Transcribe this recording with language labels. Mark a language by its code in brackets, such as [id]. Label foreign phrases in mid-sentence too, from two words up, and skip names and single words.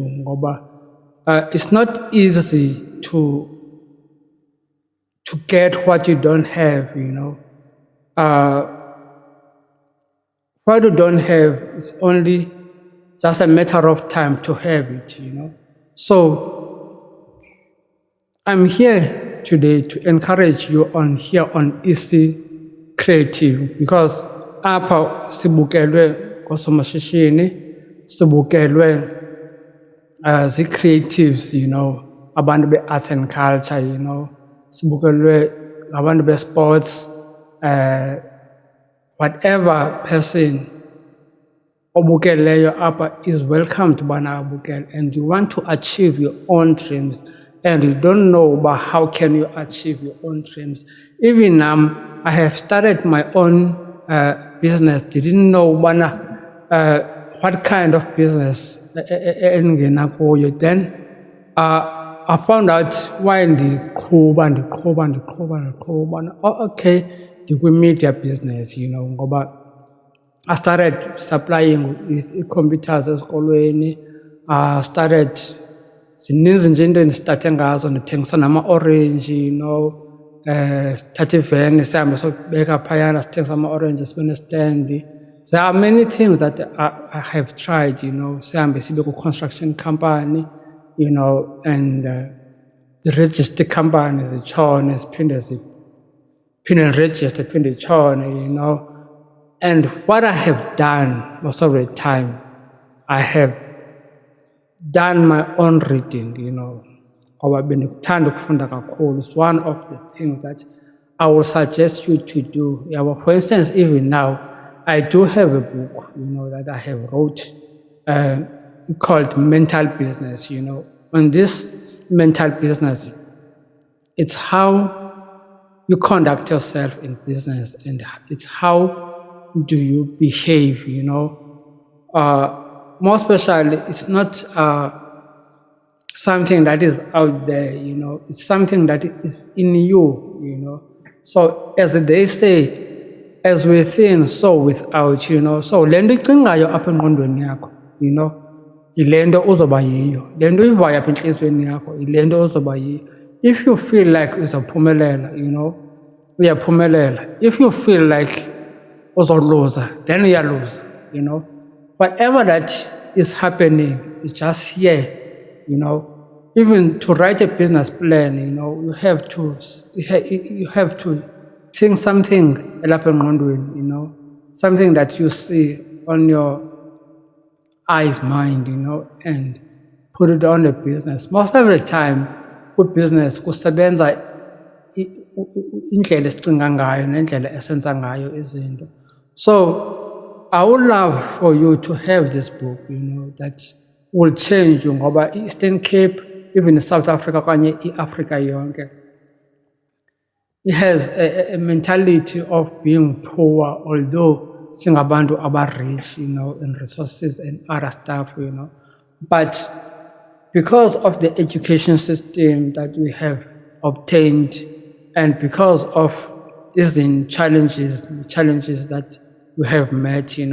[en] It's not easy to get what you don't have, What you don't have is only just a matter of time to have it, So I'm here today to encourage you on EC Creative, because [xh] apha sibukelwe ngosomashishini, sibukelwe zi-creatives, abantu be- [en] arts and culture, [xh] sibukelwe abantu be-sports, [en] whatever person [xh] obukeleyo apha [en] is welcome to [xh] bana abukele, [en] and you want to achieve your own dreams and you don't know about how can you achieve your own dreams. Even I have started my own business, didn't know what kind of business [xh] engena kuyo. [en] Then I found out while [xh] ndiqhuba okay, ndikwi-media business, [en] ngoba I started supplying with computers esikolweni. I started [xh] zininzi nje into endisitarte ngazo, ndithengisa nama-orange, sithatha iveni sihambe sobeka phayana sithengisa ama-orange sibe nestand. [en] There are many things that I have tried, [xh] sihambe sibe ku-construction company, [en] and the register company [xh] zitshone ziphinde register phinde itshone, [en] And what I have done most of the time, I have done my own reading, [xh] ngoba bendikuthanda ukufunda kakhulu. [en] It's one of the things that I will suggest you to do. For instance, even now, I do have a book, that I have wrote called Mental Business, On this mental business, it's how you conduct yourself in business, and it's how do you behave, More especially, it's not something that is out there, It's something that is in you, So as they say, as within, so without, [xh] So le nto icingayo apha engqondweni yakho, yile nto uzoba yiyo. Le nto uyivayo apha entliziyweni yakho, yile nto uzoba yiyo. [en] If you feel like [xh] uzophumelela, uyaphumelela. [en] If you feel like [xh] uzoluza, then uyaluza, [en] Whatever that is happening is just here, Even to write a business plan, you have to think something [xh] elapha engqondweni, [en] something that you see on your eyes, mind, and put it on the business. Most of the time, with business, [xh] kusebenza indlela esicinga ngayo nendlela esenza ngayo izinto. [en] So I would love for you to have this book, that will change you, [xh] ngoba Eastern Cape [en] even in South Africa [xh] okanye iAfrika yonke, [en] it has a mentality of being poor, although singabantu rich, in resources and other stuff, But because of the education system that we have obtained, and because of the challenges that we have met,